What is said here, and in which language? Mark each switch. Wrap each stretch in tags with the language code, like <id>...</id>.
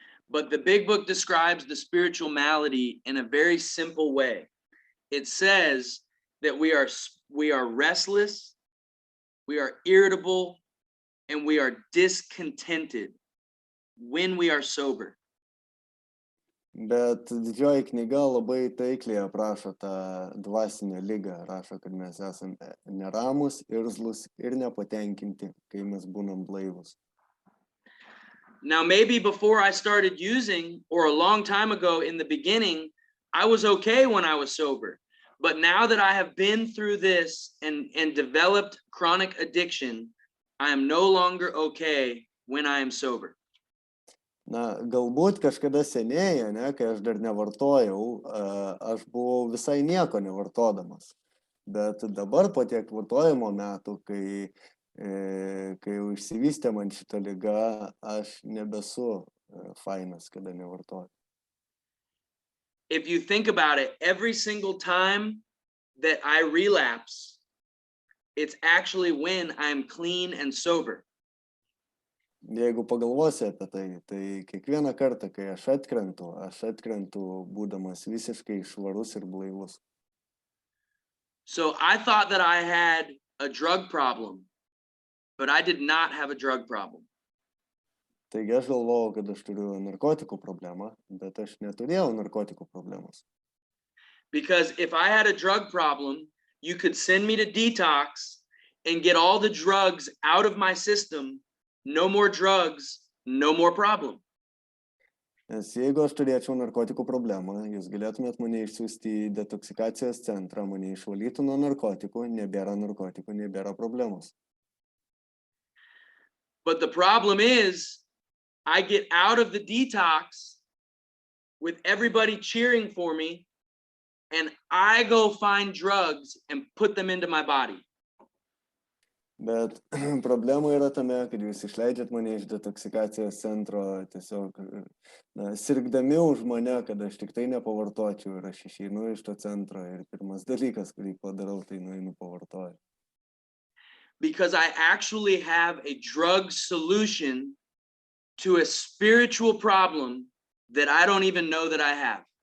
<en>But the big book describes the spiritual malady in a very simple way. It says that we are restless, we are irritable, and we are discontented when we are sober.</en> <lt>Bet didžioji knyga labai taikliai aprašo tą dvasinę ligą. Rašo, kad mes esame neramus, irzlus ir nepatenkinti, kai mes būnam blaivus.</lt> <en>Now, maybe before I started using, or a long time ago in the beginning, I was okay when I was sober. But now that I have been through this and developed chronic addiction, I am no longer okay when I am sober.</en> <lt>Na, galbūt kažkada senėje, ne, kai aš dar nevartojau, aš buvau visai nieko nevartodamas. Bet dabar po tiek vartojimo metų, kai kai jau išsivystė man šita liga, aš nebesu fainas, kada nevartoju.</lt> <en>If you think about it, every single time that I relapse, it's actually when I'm clean and sober.</en> <lt>Jeigu pagalvosi apie tai, tai kiekvieną kartą, kai aš atkrentu būdamas visiškai švarus ir blaivus.</lt> <en>So I thought that I had a drug problem, but I did not have a drug problem.</en> <lt>Taigi aš galvojau, kad aš turiu narkotikų problemą, bet aš neturėjau narkotikų problemos.</lt> <en>Because if I had a drug problem, you could send me to detox and get all the drugs out of my system. No more drugs, no more problem.</en> <lt>Nes jeigu aš turėčiau narkotikų problemą, jūs galėtumėt mane išsiųsti į detoksikacijos centrą, mane išvalytų nuo narkotikų, nebėra problemos.</lt> <en>But the problem is, I get out of the detox with everybody cheering for me, and I go find drugs and put them into my body.</en> <lt>Bet problema yra tame, kad jūs išleidžiat mane iš detoksikacijos centro tiesiog sirgdami už mane, kad aš tik tai nepavartočiau ir aš išeinu iš to centro ir pirmas dalykas, kurį padarau, tai nueinu pavartoju.</lt> <en>Because I actually have a drug solution to a spiritual problem that I don't even know that I have.</en>